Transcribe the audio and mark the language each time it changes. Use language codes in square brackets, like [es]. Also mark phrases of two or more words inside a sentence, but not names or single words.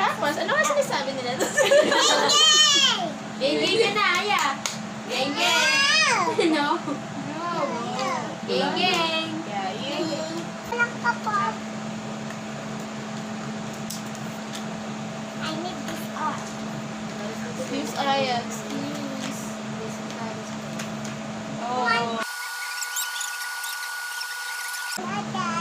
[tl] Ano nga sinasabi nila? Geng-geng ka na, Aya. Geng-geng. No. Geng-geng. [en] Yeah, you. Excuse Aya, excuse. Oh.